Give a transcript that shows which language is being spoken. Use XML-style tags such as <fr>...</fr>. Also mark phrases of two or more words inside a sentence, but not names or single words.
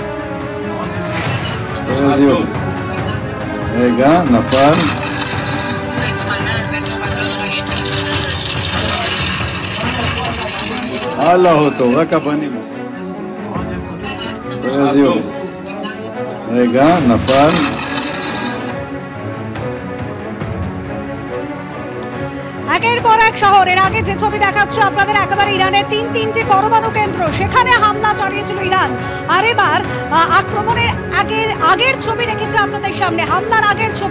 <he>איזה יופי. רגע, נפל. הלאה אותו, רק הפנים. איזה יופי. רגע, נפל.</he> <bn>একের পর এক শহরের আগে যে ছবি দেখাচ্ছ আপনাদের, একেবারে ইরানের তিনটি পরমাণু কেন্দ্র, সেখানে হামলা চালিয়েছিল ইরান। আর এবার আক্রমণের আগের ছবি রেখেছে আপনাদের সামনে, হামলার আগের ছবি।</bn>